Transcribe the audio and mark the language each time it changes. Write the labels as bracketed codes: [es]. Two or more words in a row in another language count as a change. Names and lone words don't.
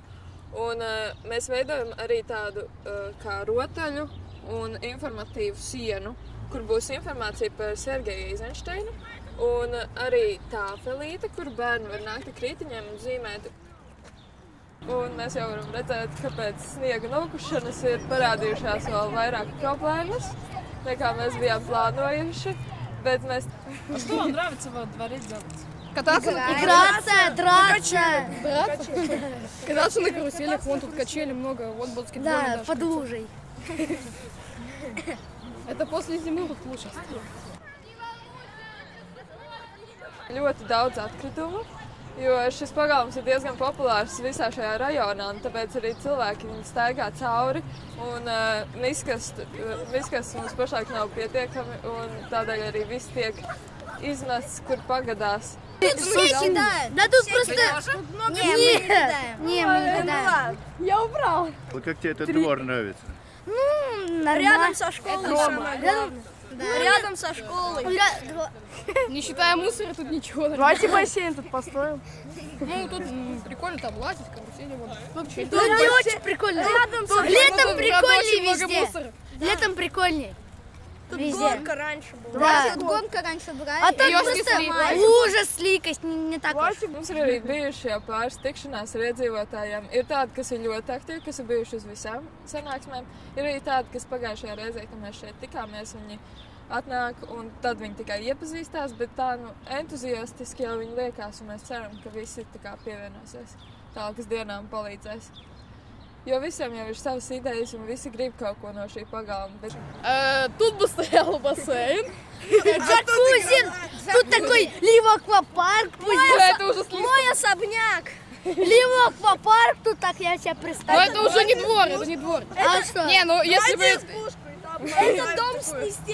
[lv] Un mēs veidojam arī tādu kā rotaļu un informatīvu sienu, kur būs informācija par Sergeju Eizenšteinu, un arī tāfelīte, kur bērni var nākt ar krītiņiem un zīmēt. Un mēs jau varam redzēt, ka pēc sniega nokušanas ir parādījušās vēl vairāk problēmas, nekā mēs bijām plānojuši. Bet mēs... [ru] А что вам нравится во дворе делать? Кататься Драться. Кататься на каруселях, вон тут качели много, вот баскетбольный Да, даже. под лужей. Это после зимы тут лучше. Ļoti daudz atkritumu, jo šis pagalms ir diezgan populārs visā šajā rajonā, un tāpēc arī cilvēki viņu staigā cauri, un miskas mums pašlaik nav pietiekami, un tādēļ arī viss tiek izmests, kur pagadās. Все кидают. Да тут просто... Не, мы не кидаем. Я убрал. Как тебе этот двор нравится? Ну, нормально. Рядом со школой. Рядом со школой. Не считая мусора, тут ничего. Давайте бассейн тут построим. Ну, тут прикольно там лазить, карусели. Тут не очень прикольно. Летом прикольнее везде. Летом прикольнее. Тут Везде. гонка раньше была. Да. Тут гонка раньше была. А там Её просто снесли. ужас, сликость, не так уж. [lv] Mums ir arī bijuši jau pāris tikšanās ar iedzīvotājiem. Ir tādi, kas ir ļoti aktīvi, kas ir bijuši uz visām sanāksmēm. Ir arī tādi, kas pagājušajā reizē, kad mēs šeit tikāmies, viņi atnāk un tad viņi tikai iepazīstās, bet tā entuziastiski jau viņi liekas, un mēs ceram, ka visi tā kā pievienosies tālākas dienām palīdzēs. Jo visiem jau ir savas idejas, un visi grib kaut ko no šī pagalma. Bet... [ru] Тут бы стоял бассейн. Джакузи. Тут такой либо аквапарк. Это уже слишком. Мой особняк. Либо аквапарк, тут так я себе Но представляю. это уже не двор, это не двор. А что? Не, ну если бы... Это дом снести.